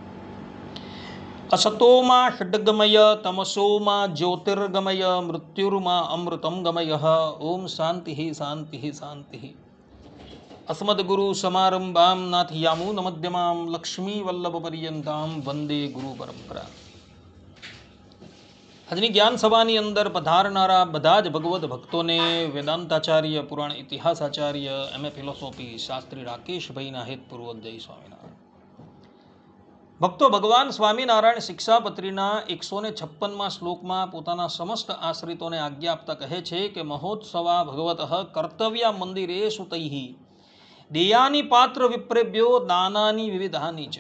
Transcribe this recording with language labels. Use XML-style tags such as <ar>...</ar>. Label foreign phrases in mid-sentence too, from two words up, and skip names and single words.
<sa>असतो मा षड्गमय तमसो मा ज्योतिर्गमय मृत्युर्मा अमृतं गमयः। ओम शांति शांति शांति। अस्मद्गुरु समारंभां नाथयामुनमध्यमां लक्ष्मीवल्लभपर्यन्तां वंदे गुरु परंपरा।</sa> <gu>આજની જ્ઞાન સભાની અંદર પધારનારા બધા જ ભગવદ ભક્તોને વેદાંતાચાર્ય, પુરાણ ઇતિહાસાચાર્ય,</gu> <en>MA philosophy</en> <gu>શાસ્ત્રી રાકેશભાઈના હેતપૂર્વક જય સ્વામિનારાયણ. ભક્તો, ભગવાન સ્વામિનારાયણ શિક્ષાપત્રીના 156મા શ્લોકમાં પોતાના સમસ્ત આશ્રિતોને આજ્ઞા આપતા કહે છે કે</gu> <sa>महोत्सवा भगवतः कर्तव्य मन्दिरेषु तैः देयानी पात्र विप्रेभ्यो दानानी विविधानी च.</sa>